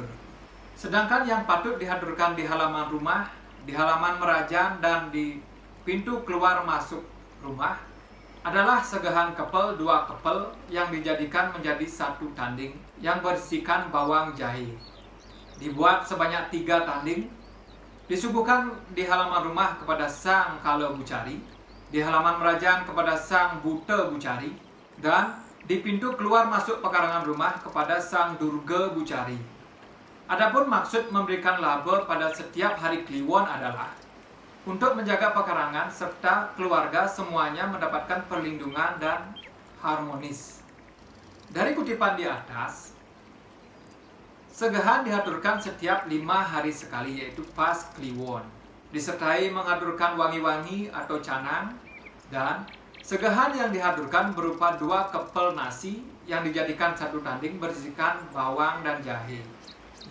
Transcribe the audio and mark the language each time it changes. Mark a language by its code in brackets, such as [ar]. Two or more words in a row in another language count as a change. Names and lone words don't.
[id] Sedangkan yang patut dihaturkan di halaman rumah, di halaman merajan, dan di pintu keluar masuk rumah, adalah segahan kepel 2 kepel yang dijadikan menjadi 1 tanding yang berisikan bawang jahe. Dibuat sebanyak 3 tanding, disuguhkan di halaman rumah kepada sang kala bucari, di halaman merajan kepada sang buta bucari, dan di pintu keluar masuk pekarangan rumah kepada sang durga bucari. Adapun maksud memberikan laba pada setiap hari Kliwon adalah untuk menjaga pekarangan serta keluarga semuanya mendapatkan perlindungan dan harmonis. Dari kutipan di atas, segahan dihaturkan setiap 5 hari sekali, yaitu pas Kliwon, disertai mengaturkan wangi-wangi atau canang, dan segahan yang dihaturkan berupa 2 kepel nasi yang dijadikan 1 tanding berisikan bawang dan jahe.